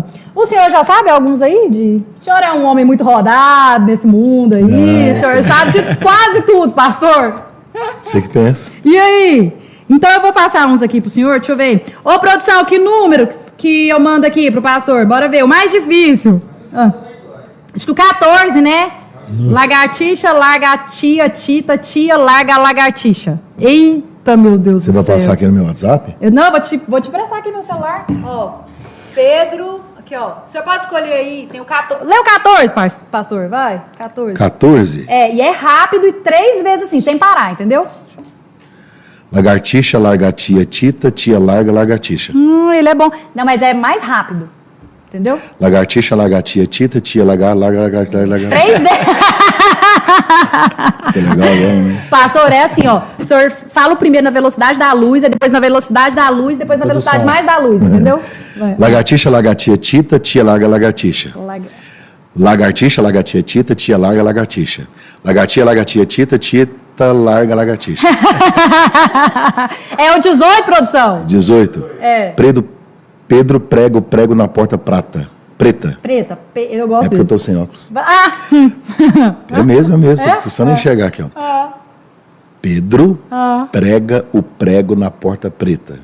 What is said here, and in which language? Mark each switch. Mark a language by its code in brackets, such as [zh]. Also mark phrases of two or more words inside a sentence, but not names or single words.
[pt] O senhor já sabe alguns aí? O senhor é um homem muito rodado nesse mundo aí. O senhor sabe de quase tudo, pastor. Você que pensa. E aí? Então eu vou passar uns aqui pro senhor, deixa eu ver. Ô, produção, que número que eu mando aqui pro pastor? Bora ver, o mais difícil. Acho que o 14, né? Lagartixa, largatia, tita, tia, larga, lagartixa. Eita, meu Deus Você do vai céu. passar aqui no meu WhatsApp? Não, vou te prestar aqui meu celular. Ó, Pedro, aqui ó. O senhor pode escolher aí, tem o 14. Lê o 14, pastor, vai. 14. 14? E é rápido e 3 vezes assim, sem parar, entendeu? Lagartixa, largatia, tita, tia, larga, lagartixa. Ele é bom. Não, mas é mais rápido. Entendeu? Lagartixa, largatia, tita, tia, larga, larga. 3 vezes. Que legal, né? Pastor, é assim, ó. O senhor fala o primeiro na velocidade da luz, aí depois na velocidade da luz, depois na velocidade mais da luz, entendeu? Vai. Lagartixa, largatia, tita, tia, larga, lagartixa. Lagartixa, largatia, tita, tia, larga, lagartixa. Lagartia, largatia, tita, larga, lagartixa. É o 18, produção? 18. Pedro prega o prego na porta preta. Preta, eu gosto É porque desse. eu tô sem óculos. Ah! É mesmo. Tô precisando enxergar aqui, ó. Pedro prega o prego na porta preta.